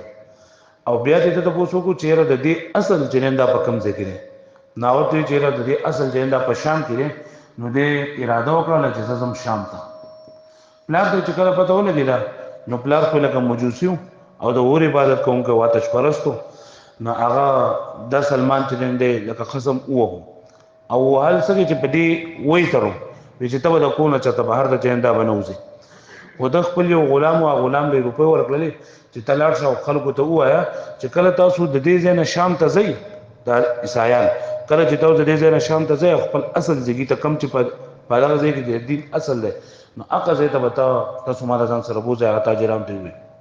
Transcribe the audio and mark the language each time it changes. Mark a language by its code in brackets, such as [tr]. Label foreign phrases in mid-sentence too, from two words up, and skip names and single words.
[ps] او بیا دې ته تپوس وکړو چېرې د دې اصل چې دا په کوم ځای کې دی؟ نو هغه ته وایي چېرې د دې اصل چې دا په شام کې دی. نو دې اراده وکړله چې زه ځم شام ته. پلار ته چې کله پته ولګېده نو پلار خو لکه مجوسي او د اور عبادت کوونکی و، آتش پرست و. نو هغه دا سلمان چې دی لکه خصم ووهو او وهل څه چې په دې وی تړو وایي چې ته به د کور نه چېرته بهر ته چې دا به نه وځې. خو د خپل یو غلام و، هغه غلام له یې روپۍ ورکړلې چې ته لاړ شه او خلکو ته ووایه چې کله تاسو د دې ځای نه شام ته ځئ، دا عیسایان کله چې تاسو د دې ځای نه شام ته ځئ خپل اصل ځایګي ته کم چې په دغه ځای کې د دین اصل دی، نو هغه ځای ته به تاسو ما د ځان سره بوځئ، هغه تاجرانو ته ووایي.